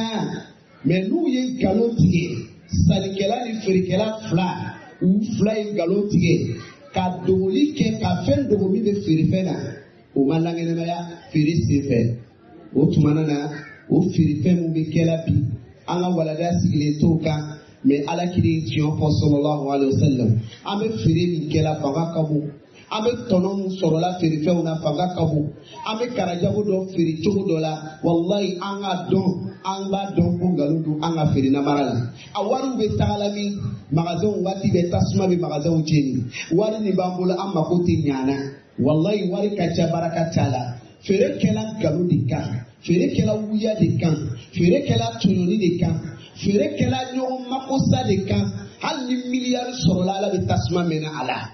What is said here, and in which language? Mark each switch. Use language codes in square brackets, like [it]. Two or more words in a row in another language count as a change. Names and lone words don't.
[bm] mɛ n'u ye nkalon tigɛ sannikɛla ni feerekɛla fila ye nkalon tigɛ ka dogoli kɛ ka fɛn dogo min bɛ feerefɛn na o ma lankɛnɛmaya feere senfɛ o tuma na o feerefɛn min bɛ kɛla bi an ka walada sigilen t'o kan mɛ ala kiri tiɲɛ fɔ [ar] صلى الله عليه وسلم [bm] an bɛ feere min kɛla fanga ka bon an bɛ tɔnɔ min sɔrɔla feerefɛnw na fanga ka bon an bɛ karajago dɔ feere cogo dɔ la walayi an ka dɔn an b'a dɔn ko nkalon don an ka feere namara la a wariw bɛ tagala min magasinw waati bɛ tasuma bɛ magasinw tiɲɛ wari nin b'an bolo an mako tɛ ɲaana walayi wari ka ca baraka t'a la feerekɛla nkalon de kan feerekɛla wuya de kan feerekɛla tɔɲɔni de kan feerekɛla ɲɔgɔn makosa de kan hali ni miliyari sɔrɔla ala bɛ tasuma mɛnna a la.